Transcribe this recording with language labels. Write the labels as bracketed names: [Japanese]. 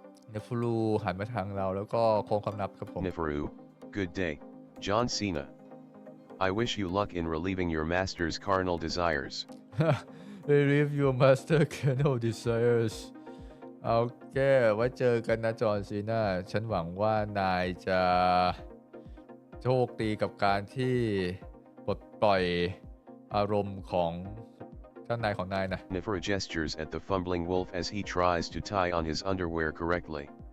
[Thai] เนฟูรูหันมาทางเราแล้วก็โค้งคำนับครับผม [English] Neferu, good day, John Cena. I wish you luck in relieving your master's carnal desires. Relieve your master carnal desires [Thai] โอเคไว้เจอกันนะจอห์นซีนาฉันหวังว่านายจะโชคดีกับการที่ปลดปล่อยอารมณ์ของเจ้านายของนายนะ [English] Neferu gestures at the fumbling wolf as he tries to tie on his underwear correctly.